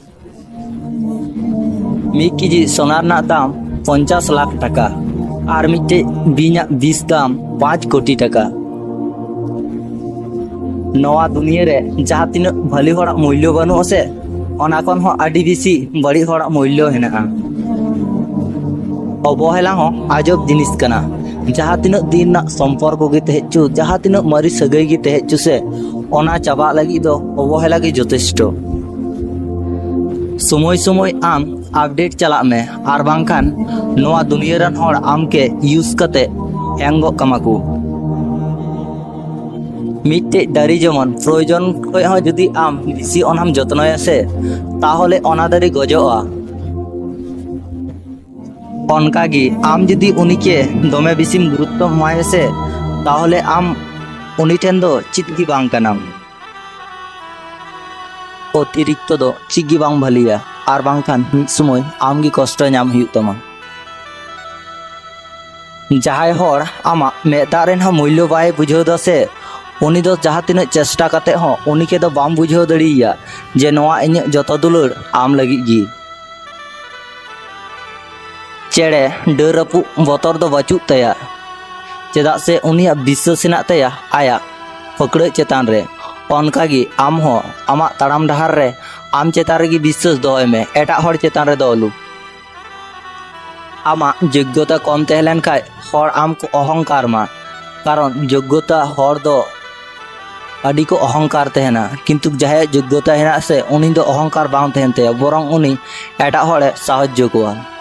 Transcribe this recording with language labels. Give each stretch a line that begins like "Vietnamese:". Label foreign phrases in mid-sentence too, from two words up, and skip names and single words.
Santali: 1 केजी सोनार ना दाम 50 लाख टाका और मिट्टे बीना 20 दाम 5 कोटी टाका नवा दुनिया रे जहाँ तीन भली होड़ा मूल्य बनू से ओना कोन हो आडी बेसी बड़ी होड़ा मूल्य हेना अवहेला हो आजब जिनिस कना जहाँ तीन दिन ना संपर्क गे तेहचु जहाँ तीन मरी सगई गे तेहचु से ओना चाबा लगी दो अवहेला गे जथेष्ट समय समय आम अपडेट चला में आर बांखान नवा दुनिया रन होड़ आम के यूज कते एंगो कमाकू मिट्टे दारी जेमन प्रयोजन खय हो जदि आम बेसी ओनाम जत्नया से ताहले ओना दारी गजोआ ओनकागी आम जदि उनी के दमे बेसिम गुरुत्व एमाय से ताहले आम उनी ठेन दो चितगी बांग कनाम अतिरिक्त दो चिगी बांग भलिया आर बांखान मिद समय आम गी कष्ट नाम हुयुग तमा जहाय होड़ आमा मेदा रेन मूल्य बाय बुझाव दा से उनी दो जहाँ तीन चेष्टा करते हो उनी के दो बाम बुझाव दड़िया जे नवा इन जतो दुलड़ आम लगी गी चेड़े डर रपु बतर दो बचुग तया चेदा से उनिया विश्वास हेनाग तया आया पकड़ चेतान रे ओनकागी आम हो आमा ताड़ाम डहार रे आम चेतान रेगी विश्वास दोहय में एटा होड़ चेतान रे दो अलु आमा योग्यता कम तहलेन खाय होड़ आम को अहंकार मा कारण योग्यता होड़ दो अड़ी को अहंकार तहना किंतु जहां योग्यता हेना से उनी दो अहंकार बांग तहन ते बरং उनी एटा होड़े साहाज्य कोआ